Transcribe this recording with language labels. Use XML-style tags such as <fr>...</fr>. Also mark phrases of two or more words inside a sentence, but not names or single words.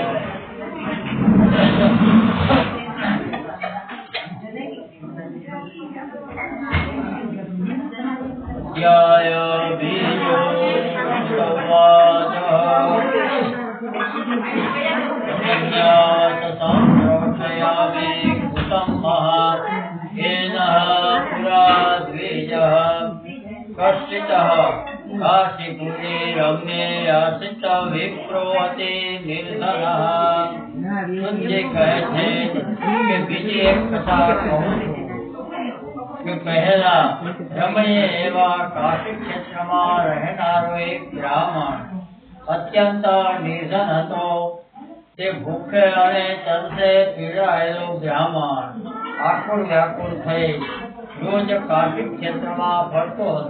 <gu>અધ્યાય બીજો સંવાદ.</gu> <sa>સંપ્રોક્ષયામિ કુટુંબઃ येन पुरा द्विजः कश्चितः काशीपुरे रम्ये आसित विप्रोति निर्धनः.</sa> <gu>સુનજી કહે છે કે બીજી એક કથા કહું છું કે પહેલા રમણીય એવા કાશી ક્ષેત્રમાં રહેનારો એક બ્રાહ્મણ અત્યંત નિર્ધન હતો. તે ભૂખે અને તરસે પીડાયેલો બ્રાહ્મણ આકુળ વ્યાકુળ થઈ રોજ કાશી ક્ષેત્રમાં ફરતો હતો.</gu>